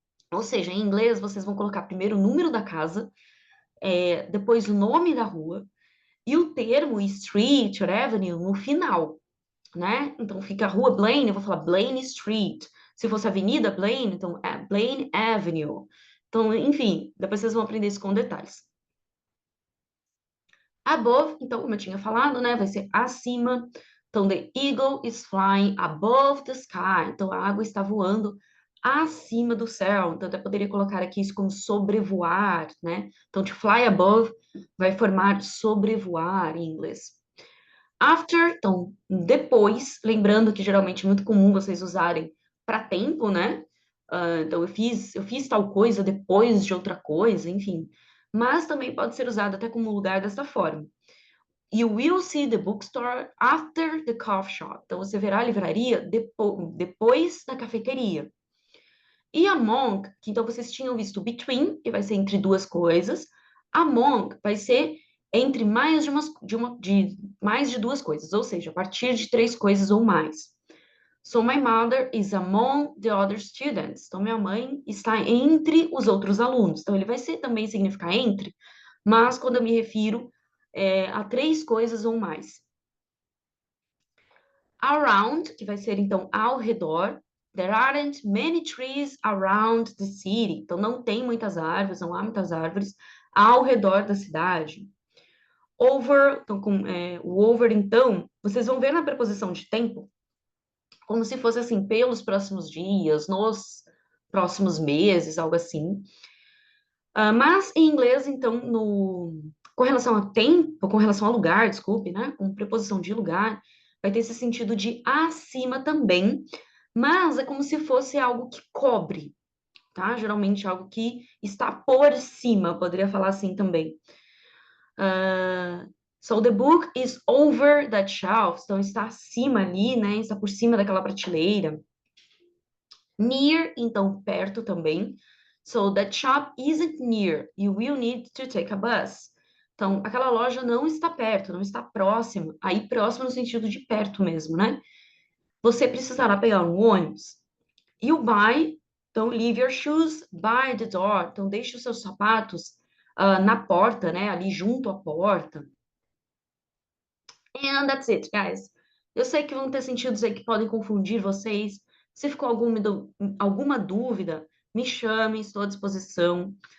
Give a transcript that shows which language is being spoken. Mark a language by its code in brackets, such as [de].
[pt] Ou seja, em inglês vocês vão colocar primeiro o número da casa, depois o nome da rua, e o termo street or avenue no final, né? Então fica a rua Blaine, eu vou falar Blaine Street. Se fosse Avenida Blaine, então é Blaine Avenue. Então, enfim, depois vocês vão aprender isso com detalhes. Above, então, como eu tinha falado, né? Vai ser acima. Então, [en] the eagle is flying above the sky. [pt] Então, a água está voando acima do céu. Então, até poderia colocar aqui isso como sobrevoar, né? Então, [en] to fly above [pt] vai formar sobrevoar em inglês. After, então, depois, lembrando que geralmente é muito comum vocês usarem para tempo, né? Então, eu fiz tal coisa depois de outra coisa, enfim. Mas também pode ser usado até como lugar desta forma. [en] You will see the bookstore after the coffee shop. [pt] Então, você verá a livraria depois da cafeteria. E among, que então vocês tinham visto between, que vai ser entre duas coisas. Among vai ser entre mais de duas coisas, ou seja, a partir de três coisas ou mais. [en] So my mother is among the other students. [pt] Então minha mãe está entre os outros alunos. Então ele vai ser também significar entre, mas quando eu me refiro a três coisas ou mais. Around, que vai ser então ao redor. [en] There aren't many trees around the city. [pt] Então não tem muitas árvores, não há muitas árvores ao redor da cidade. Over, então o over então, vocês vão ver na preposição de tempo como se fosse assim, pelos próximos dias, nos próximos meses, algo assim. Mas em inglês, então, com relação a tempo, com relação a lugar, desculpe, né? Com preposição de lugar, vai ter esse sentido de acima também, mas é como se fosse algo que cobre, tá? Geralmente algo que está por cima, poderia falar assim também. [en] So the book is over that shelf, [pt] então está acima ali, né? Está por cima daquela prateleira. Near, então perto também. [en] So that shop isn't near. You will need to take a bus. [pt] Então, aquela loja não está perto, não está próxima. Aí, próximo no sentido de perto mesmo, né? Você precisará pegar um ônibus. [en] You buy, [pt] então, [en] leave your shoes by the door. [pt] Então, deixe os seus sapatos na porta, né? Ali junto à porta. [en] And that's it, guys. [pt] Eu sei que vão ter sentidos aí que podem confundir vocês. Se ficou alguma dúvida, me chamem, estou à disposição.